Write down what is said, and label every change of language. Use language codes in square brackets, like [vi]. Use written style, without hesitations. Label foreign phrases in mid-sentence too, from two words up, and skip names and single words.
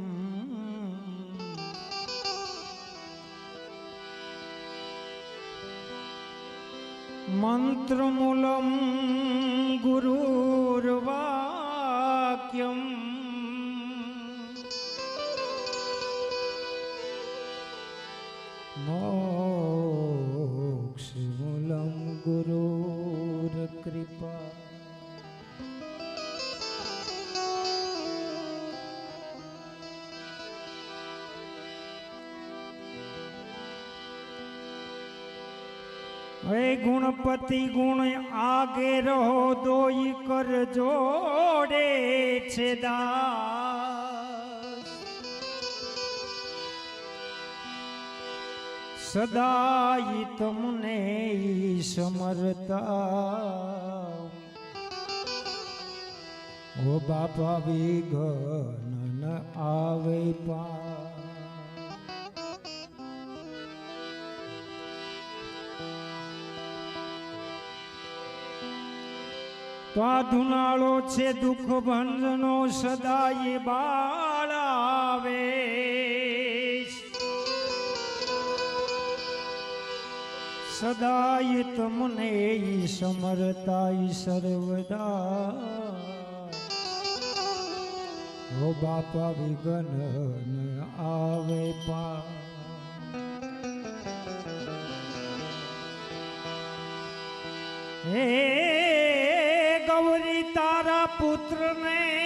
[sa] मंत्र मूलम गुरुर्वाक्यम, मोक्ष मूलम गुरुर्कृपा. [gu] હે ગુણપતિ ગુણ આગે રહો, દોઈ કર જોડે છે દાસ. સદાઈ તુમને સમરતા, ઓ બાપા વિઘ્ન ન આવે પા. તો આ ધુનાળો છે દુખ ભંજનો, સદાઈ બાળાવે. સદાઈ તુમને સમરતાઈ સર્વદા, ઓ બાપા વિઘ્ન ન આવે પા. હે ગૌરી તારા પુત્ર ને